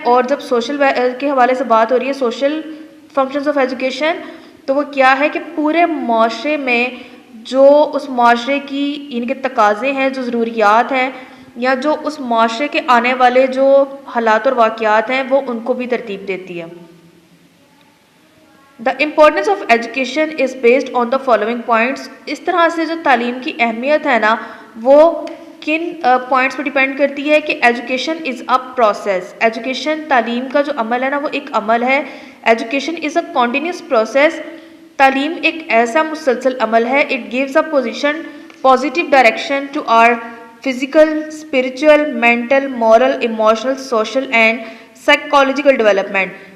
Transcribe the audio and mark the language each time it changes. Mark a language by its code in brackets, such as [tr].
[ur] اور جب سوشل کے حوالے سے بات ہو رہی ہے، سوشل فنکشنز آف ایجوکیشن، تو وہ کیا ہے کہ پورے معاشرے میں جو اس معاشرے کی ان کے تقاضے ہیں، جو ضروریات ہیں، یا جو اس معاشرے کے آنے والے جو حالات اور واقعات ہیں وہ ان کو بھی ترتیب دیتی ہے. [en] The importance of education is based on the following points. [ur] اس طرح سے جو تعلیم کی اہمیت ہے نا وہ کن پوائنٹس پہ ڈیپینڈ کرتی ہے کہ [en] Education is a process. [ur] Education تعلیم کا جو عمل ہے نا وہ ایک عمل ہے. [en] Education is a continuous process. [ur] تعلیم ایک ایسا مسلسل عمل ہے. [en] It gives a positive direction to our physical, spiritual, mental, moral, emotional, social and psychological development.